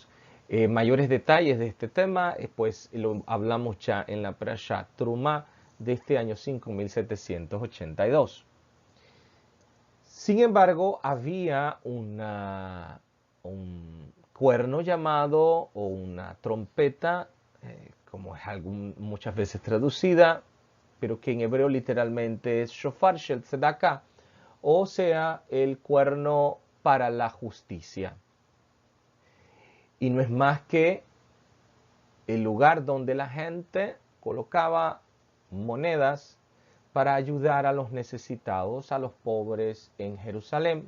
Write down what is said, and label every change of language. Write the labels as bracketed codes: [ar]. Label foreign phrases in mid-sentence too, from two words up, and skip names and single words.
[es] Mayores detalles de este tema, pues lo hablamos ya en la Parashá Trumá de este año 5782. Sin embargo, había un cuerno llamado o una trompeta, como es muchas veces traducida, pero que en hebreo literalmente es [he] שופר של צדקה, [es] o sea, el cuerno para la justicia. Y no es más que el lugar donde la gente colocaba monedas para ayudar a los necesitados, a los pobres en Jerusalén.